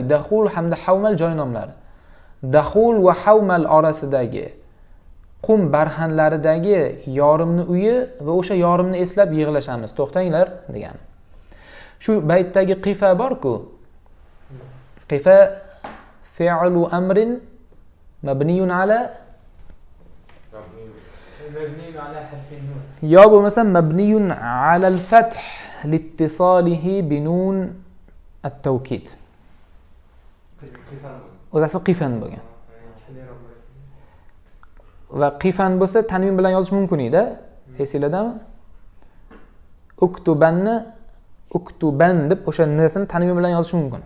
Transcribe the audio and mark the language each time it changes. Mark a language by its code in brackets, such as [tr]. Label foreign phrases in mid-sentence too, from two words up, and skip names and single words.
[uz] Dakhul hamda hawmal joy nomlari. Dakhul va hawmal orasidagi qum barhanlaridagi yorimni uyi va o'sha yorimni eslab yig'lashamiz. To'xtanglar degan. Shu baytdagi qifa bor-ku. [ar] قفا فعل أمر مبني على [uz] yo bo'lmasa [ar] مبني على الفتح لاتصاله بنون التوكيد. [uz] O'zasi qifan bo'lgan. Va qifan bo'lsa tanvin bilan yozish mumkin edi. Esinglardami? Uktuban deb o'sha nisini tanvin bilan yozish mumkin.